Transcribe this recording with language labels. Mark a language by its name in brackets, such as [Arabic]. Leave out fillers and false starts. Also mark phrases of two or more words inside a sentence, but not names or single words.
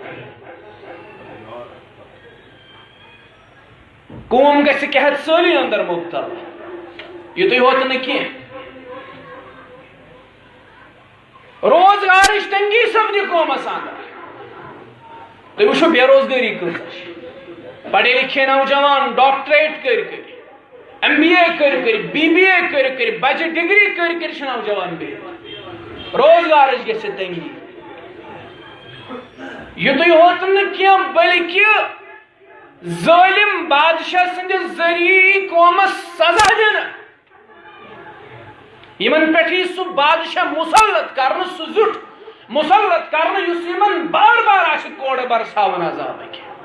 [Kashmiri] قوم گژھِ قحط سٲلی اندر مبتلا یُتُے ہوت نہٕ کینٛہہ روزگارٕچ تنگی سپدِ قومس اندر تُہۍ وٕچھِو بے روزگٲری کۭژاہ چھِ [Urdu] پڑھے لکھے نوجوان [Kashmiri] ڈاکٹریٹ کر ایم بی اے کر بی بی اے کر بجہ ڈگری کر نوجوان بہت روزگار گژھِ تنگی یُتُے ہوت نہٕ کینٛہہ بلکہ ظٲلم بادشاہ سٕنٛدِ ذٔریعہٕ قومس سزا دِنہٕ یمن پٮ۪ٹھ یی سُہ بادشاہ مسلط کرنہٕ سُہ زیُٹھ مسلط کرنہٕ یُس یمن بار بار آسہِ کورٕ برساوان عذابٕکۍ